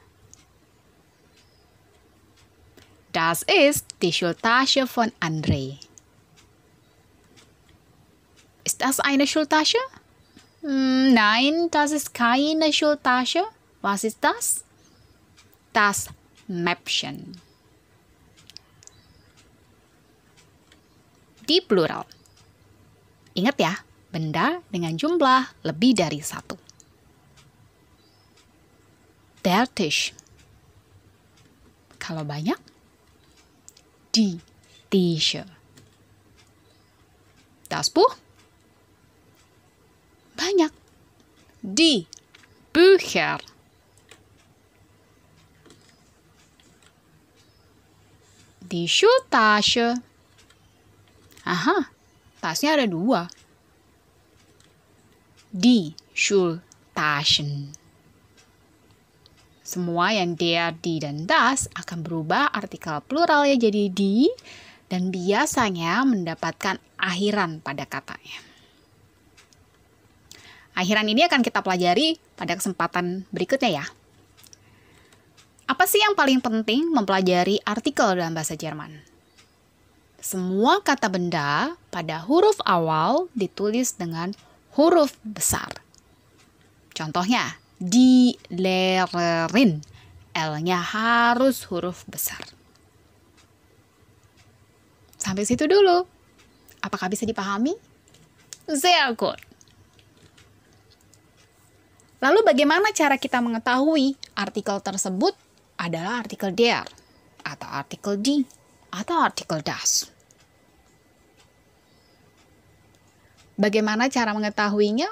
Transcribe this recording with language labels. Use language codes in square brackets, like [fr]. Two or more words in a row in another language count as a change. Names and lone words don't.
[de] Das ist die Schultasche von André. Ist das eine Schultasche? Nein, das ist keine Schultasche. Was ist das? Das Mäppchen. [id] Di plural. Ingat ya, benda dengan jumlah lebih dari satu. [de] Der Tisch. [id] Kalau banyak, [de] die Tische. Das Buch. Banyak. Die Bücher. Die Schultasche. [id] Aha, tasnya ada 2. [de] Die Schultaschen. [id] Semua yang [de] der, die, [id] dan das akan berubah artikel pluralnya jadi die dan biasanya mendapatkan akhiran pada katanya. Akhiran ini akan kita pelajari pada kesempatan berikutnya ya. Apa sih yang paling penting mempelajari artikel dalam bahasa Jerman? Semua kata benda pada huruf awal ditulis dengan huruf besar. Contohnya, [de] die Lehrerin. [id] L-nya harus huruf besar. Sampai situ dulu. Apakah bisa dipahami? [de] Sehr gut. [id] Lalu bagaimana cara kita mengetahui artikel tersebut adalah artikel der, atau artikel die, atau artikel das? Bagaimana cara mengetahuinya?